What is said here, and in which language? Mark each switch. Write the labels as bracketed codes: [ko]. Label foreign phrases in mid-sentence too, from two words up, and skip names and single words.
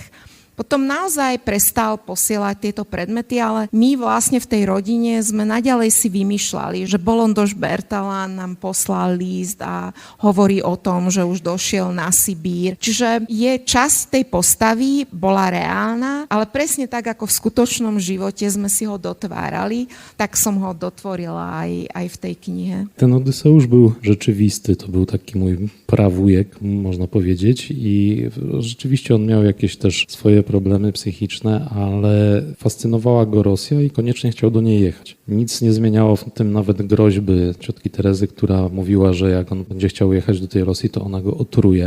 [sk] Potom naozaj prestal posielať tieto predmety, ale my vlastne v tej rodine sme naďalej si vymýšľali, že Bolondoš Bertalan nám poslal list a hovorí o tom, že už došiel na Sibír. Čiže časť tej postavy bola reálna, ale presne tak, ako v skutočnom živote sme si ho dotvárali, tak som ho dotvorila aj v tej knihe. [pl] Ten Odyseusz był rzeczywisty, to był taki mój prawujek, można powiedzieć, i rzeczywiście on miał jakieś też swoje problemy psychiczne, ale fascynowała go Rosja i koniecznie chciał do niej jechać. Nic nie zmieniało w tym nawet groźby ciotki Terezy, która mówiła, że jak on będzie chciał jechać do tej Rosji, to ona go otruje.